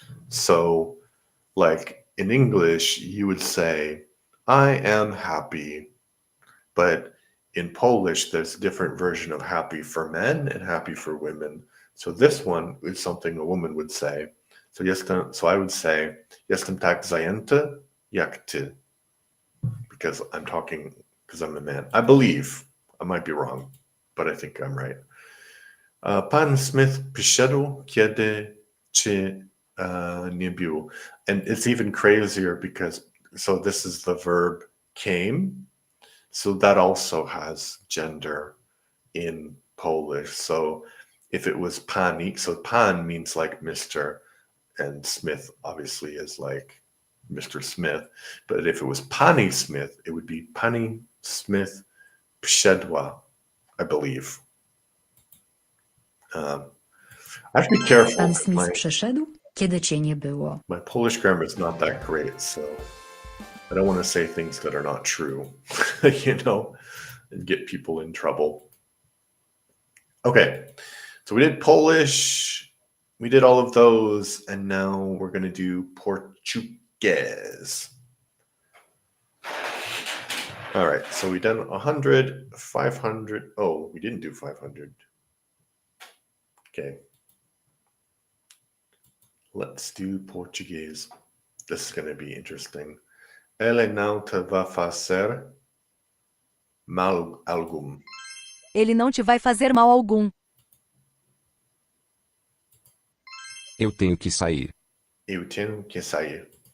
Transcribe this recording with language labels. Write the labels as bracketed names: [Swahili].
[English] So, like in English, you would say, "I am happy," but in Polish, there's a different version of happy for men and happy for women. So this one is something a woman would say. So I would say, [Polish] jestem tak zajęta jak ty. [English] Because I'm a man. I believe. I might be wrong, but I think I'm right. [Polish] Pan Smith przyszedł, kiedy cię nie było. [English] And it's even crazier because, so this is the verb came. So that also has gender in Polish. So if it was pani, so pan means like Mr. and Smith obviously is like Mr. Smith. But if it was Pani Smith, it would be Pani Smith Pshedwa, I believe. I have to be careful. [Polish] Pan Smith przyszedł, kiedy cię nie było. [English] My Polish grammar is not that great, so I don't want to say things that are not true, and get people in trouble. Okay, so we did Polish, we did all of those, and now we're going to do Portuguese. All right, so we done 100, 500. Oh, we didn't do 500. Okay. Let's do Portuguese. This is going to be interesting. [Portuguese] Ele não te vai fazer mal algum. Ele não te vai fazer mal algum. Eu tenho que sair. Eu tenho que sair.